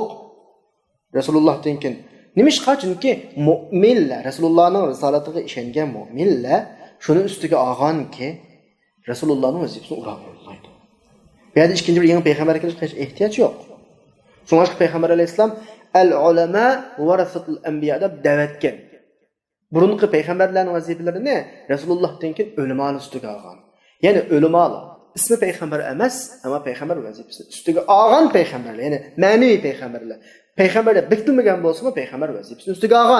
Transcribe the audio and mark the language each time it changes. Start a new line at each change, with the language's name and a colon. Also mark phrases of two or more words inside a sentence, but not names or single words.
Uzbek: Rasulullohdan keyin nimishqa? Chunki mu'minlar, Rasulullohning risolatiga ishongan mu'minlar shuni ustiga olganki, Rasulullohning vazifasini urab olmaydi. Bu yerda ikkinchi bir yangi payg'ambar kelishga hech ehtiyoj yo'q. Shunga payg'ambar alayhisalom
Arabic: العلماء ورثة الأنبياء
Uzbek: deb da'vatgan. Burunqi payg'ambarlarning vazifalarini Rasulullohdan keyin ulamolar ustiga olgan. Ya'ni ulamolar ismi payg'ambar emas, ammo payg'ambar vazifasini ustiga olgan payg'ambarlar, ya'ni ma'naviy payg'ambarlar. Payg'ambarlar bitilmagan bo'lsa-mu payg'ambar vazifasini ustiga olgan.